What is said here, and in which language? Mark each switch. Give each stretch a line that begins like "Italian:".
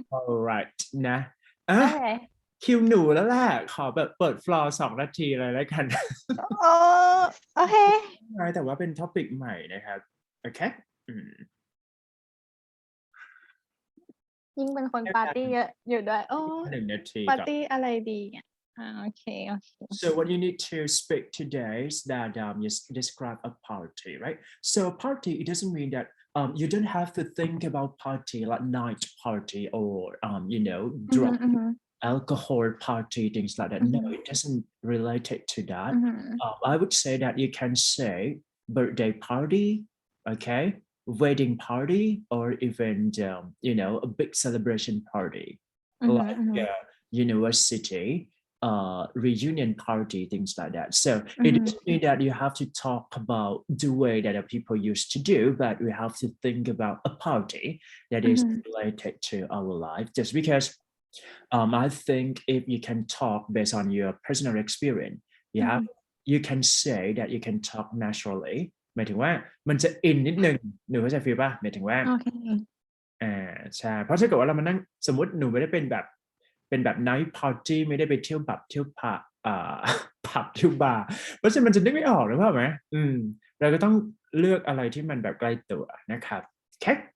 English: alright
Thai: นะคิวหนูแล้วแหละขอแบบเปิดฟลอร์2 นาทีเลยแล้วกัน โอเค แต่ว่าเป็นท็อปิกใหม่นะครับโอเค ยิ่งเป็นคนปาร์ตี้เยอะอยู่ด้วย 1 นาที ปาร์ตี้อะไรดี
English: okay So what you need to speak today is that you describe a party, right? So a party, it doesn't mean that you don't have to think about party like night party or drug Mhm, mhm, alcohol party, things like that. No, mhm, it doesn't relate it to that. mhm, I would say that you can say birthday party, okay, wedding party, or even a big celebration party, mhm, like mhm, university reunion party, things like that. So it mhm, doesn't mean that you have to talk about the way that the people used to do, but we have to think about a party that is mhm, related to our life. Just because I think if you can talk based on your personal experience, you have mhm. you can say that you can talk naturally
Thai: หมายถึงว่ามันจะอินนิดนึงหนูเข้าใจฟีลป่ะหมายถึงว่า
English: Okay.
Thai: ใช่เพราะถ้าเกิดว่าเรามานั่งสมมุติหนูไม่ได้เป็นแบบ night party ไม่ได้ไปเที่ยวผับเที่ยวผับผับเที่ยวบาร์เพราะฉะนั้นมันจะนึกไม่ออกหรือเปล่าไหมเราก็ต้องเลือกอะไรที่มันแบบใกล้ตัวนะครับโอเค